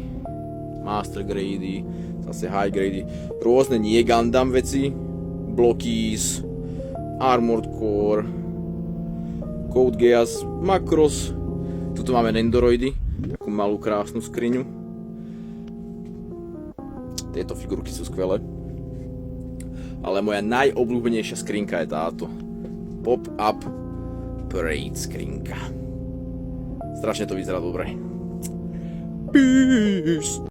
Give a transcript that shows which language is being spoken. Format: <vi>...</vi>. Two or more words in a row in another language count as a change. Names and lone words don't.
<sk>Master Grady, zase High Grady, rôzne nie Gundam veci, Blockies, Armored Core, Code Geass, Macross. Tuto máme Nendoroidy, takú malú krásnu skriňu. Tieto figurky sú skvelé. Ale moja najobľúbenejšia skrinka je táto. Pop-up Parade skrinka. Strašne to vyzerá dobre. Peace!</sk>